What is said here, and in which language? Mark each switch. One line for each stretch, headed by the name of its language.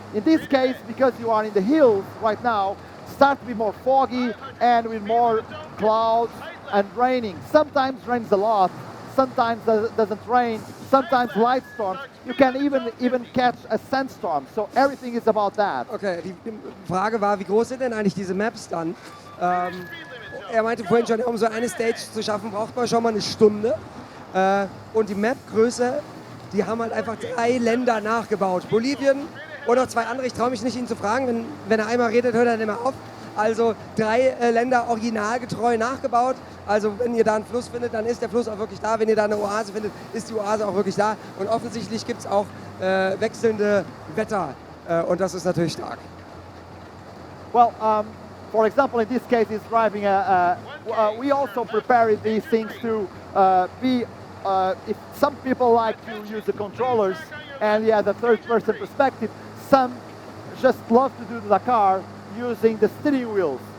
English: In this case, because you are in the hills right now, start to be more foggy and with more clouds and raining. Sometimes rains a lot, sometimes doesn't rain, sometimes light storms. You can even catch a sandstorm. So everything is about that.
German: Okay, die Frage war, wie groß sind denn eigentlich diese Maps dann? Er meinte vorhin schon, um so eine Stage zu schaffen, braucht man schon mal eine Stunde. Und die Map-Größe, die haben halt einfach 3 Länder nachgebaut. Bolivien und noch 2 andere. Ich traue mich nicht, ihn zu fragen. Wenn er einmal redet, hört er nicht mehr auf. Also 3 Länder originalgetreu nachgebaut. Also wenn ihr da einen Fluss findet, dann ist der Fluss auch wirklich da. Wenn ihr da eine Oase findet, ist die Oase auch wirklich da. Und offensichtlich gibt es auch wechselnde Wetter. Und das ist natürlich stark.
English: Well, for example, in this case, he's driving we also prepare these things to be, if some people like to use the controllers and the third-person perspective, some just love to do the Dakar using the steering wheels.